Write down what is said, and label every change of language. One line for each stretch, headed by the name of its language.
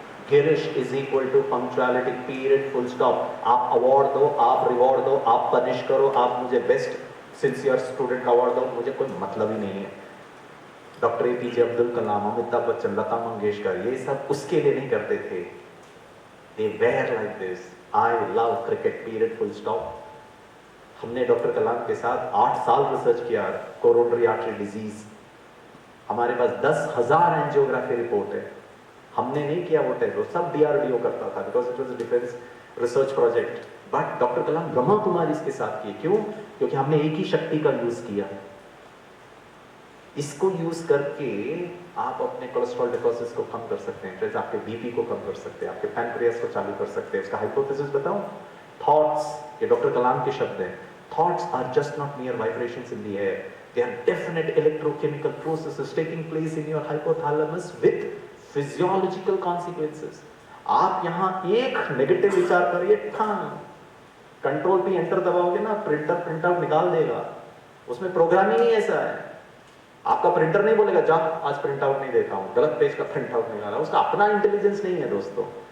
English: Girish is equal to punctuality, period, full stop.
Hindi: आप award दो, आप रिवॉर्ड दो, आप पनिश करो, आप मुझे बेस्ट सिंसियर स्टूडेंट का अवार्ड दो, मुझे कोई मतलब ही नहीं है। डॉक्टर APJ अब्दुल कलाम, अमिताभ बच्चन, लता मंगेशकर, ये सब उसके लिए नहीं करते थे।
English: They were like this. I love cricket, period, full stop.
Hindi: हमने डॉक्टर कलाम के साथ 8 साल रिसर्च किया, कोरोनरी आर्टरी डिजीज। हमारे पास 10,000 एंजियोग्राफी रिपोर्ट है। हमने नहीं किया वो टेस्ट, वो सब DRDO करता था,
English: Because it was defence research project.
Hindi: But doctor कलाम ब्रह्मा कुमारी इसके साथ किए, क्यों? क्योंकि हमने एक ही शक्ति का यूज किया। इसको यूज करके आप अपने कोलेस्ट्रॉल डिपॉजिट्स को कम कर सकते हैं, फ्रेंड्स, आपके बीपी को कम कर सकते हैं, आपके पैनक्रियास को चालू कर सकते हैं। इसका हाइपोथेसिस बताऊं?
English: thoughts,
Hindi: ये डॉक्टर कलाम के शब्द हैं,
English: Thoughts are just not mere vibrations in the air, they are definite electrochemical processes taking place in your hypothalamus with physiological consequences।
Hindi: आप यहाँ एक नेगेटिव विचार करिए, कंट्रोल पे एंटर दबाओगे ना, प्रिंटर प्रिंट आउट निकाल देगा। उसमें प्रोग्रामिंग ही ऐसा है, आपका प्रिंटर नहीं बोलेगा जा आज प्रिंट आउट नहीं देता हूं, गलत पेज का प्रिंट आउट निकाला, उसका अपना इंटेलिजेंस नहीं है दोस्तों।